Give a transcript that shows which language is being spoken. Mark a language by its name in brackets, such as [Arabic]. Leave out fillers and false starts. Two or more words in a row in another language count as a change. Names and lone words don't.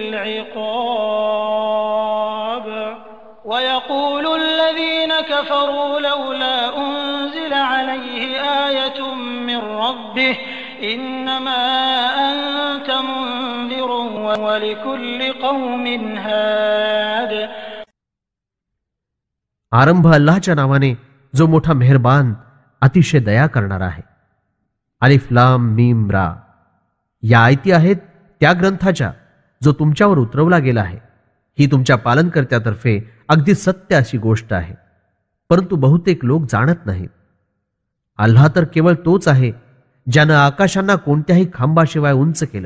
[Arabic] العقاب ويقول الذين كفروا لولا أنزل عليه آية من ربه إنما أنت منذر ولكل قوم هاد. [Marathi] आरंभ अल्लाहच्या नावाने जो मोठा मेहरबान अतिशय दया करणारा आहे. अलिफ लाम मीम रा या आयती आहेत त्या ग्रंथाच्या जो तुमच्यावर उतरवला गेला आहे. ही तुमच्या पालनकर्त्यातर्फे अगदी सत्य अशी गोष्ट आहे, परंतु बहुतेक लोक जाणत नाहीत. अल्लाह तर केवळ तोच आहे ज्यानं आकाशांना कोणत्याही खांबाशिवाय उंच केलं.